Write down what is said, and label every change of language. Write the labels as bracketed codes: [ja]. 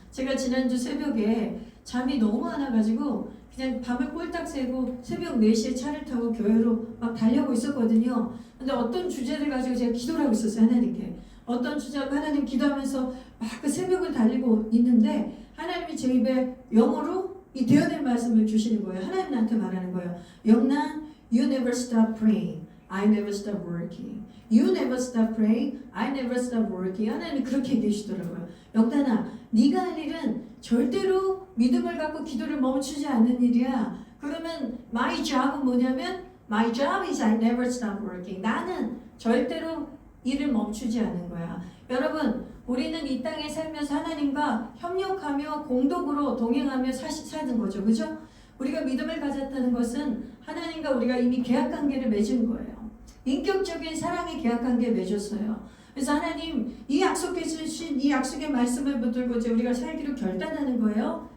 [ko] 제가 지난주 새벽에 잠이 너무 안 와가지고 그냥 밤을 꼴딱 새고 새벽 4시에 차를 타고 교회로 막 달려고 있었거든요. 근데 어떤 주제를 가지고 제가 기도를 하고 있었어요. 하나님께. 어떤 주제로 하나님 기도하면서 막 그 새벽을 달리고 있는데 하나님이 제 입에 영어로 이 되어낼 말씀을 주시는 거예요. 하나님 나한테 말하는 거예요. [en] 영란, you never stop praying. I never stop working. You never stop praying. I never stop working. [ko] 하나님이 그렇게 얘기해 주시더라고요. 영단아, 네가 할 일은 절대로 믿음을 갖고 기도를 멈추지 않는 일이야. [en] 그러면 my job은 뭐냐면 my job is I never stop working. [ko] 나는 절대로 일을 멈추지 않는 거야. 여러분, 우리는 이 땅에 살면서 하나님과 협력하며 공동으로 동행하며 사는 거죠. 그죠? 우리가 믿음을 가졌다는 것은 하나님과 우리가 이미 계약관계를 맺은 거예요. 인격적인 사랑의 계약관계를 맺었어요. 그래서 하나님 이 약속해 주신 이 약속의 말씀을 붙들고 이제 우리가 살기로 결단하는 거예요.